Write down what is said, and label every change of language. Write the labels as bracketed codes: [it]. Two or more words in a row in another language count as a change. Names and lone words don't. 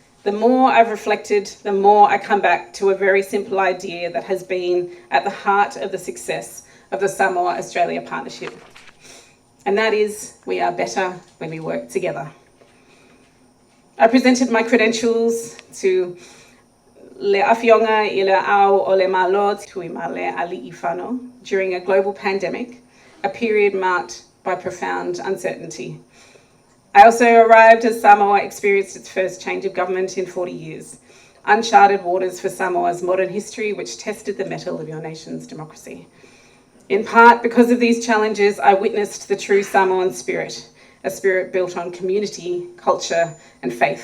[en] The more I've reflected, the more I come back to a very simple idea that has been at the heart of the success of the Samoa-Australia partnership. And that is, we are better when we work together. I presented my credentials to [sm] Le Awhionga I le Ao o le Malo [en] Tui Male Ali Ifano during a global pandemic, a period marked by profound uncertainty. I also arrived as Samoa experienced its first change of government in 40 years, uncharted waters for Samoa's modern history, which tested the mettle of your nation's democracy. In part because of these challenges, I witnessed the true Samoan spirit, a spirit built on community, culture, and faith.